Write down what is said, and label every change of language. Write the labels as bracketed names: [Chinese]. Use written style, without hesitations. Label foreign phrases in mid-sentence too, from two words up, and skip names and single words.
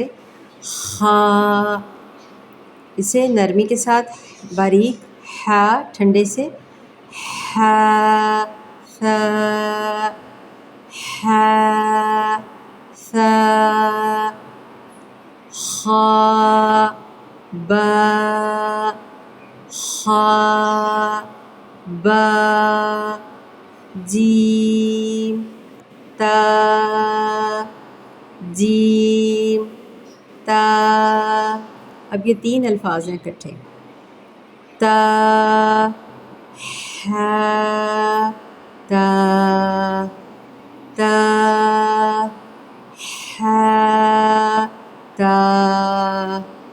[Urdu] خا، اسے نرمی کے ساتھ باریک ہا ٹھنڈے سے ہا ثا [Arabic] ہا ثا خا با خا با جیم تا جیم تا۔ [Urdu] اب یہ 3 الفاظ ہیں اکٹھے، [Arabic] تا ہا تا تا ہا تا